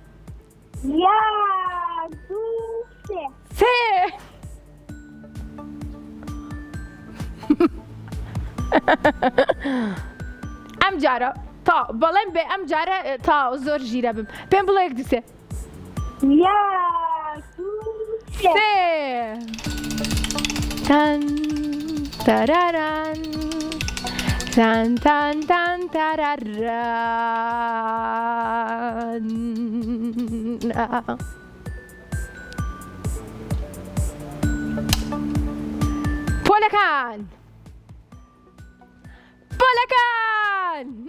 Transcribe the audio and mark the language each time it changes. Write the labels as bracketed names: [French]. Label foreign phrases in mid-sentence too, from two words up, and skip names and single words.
[Central Kurdish] 1 2 3. 3. ئەم جارە تا بەڵێم بێ ئەم جارە تا زۆر ژیرە بم. پێم بڵێ 1 2 3. 1 2 3. تان تاراران تان تان تان تاراران. پۆلەکان پۆلەکان.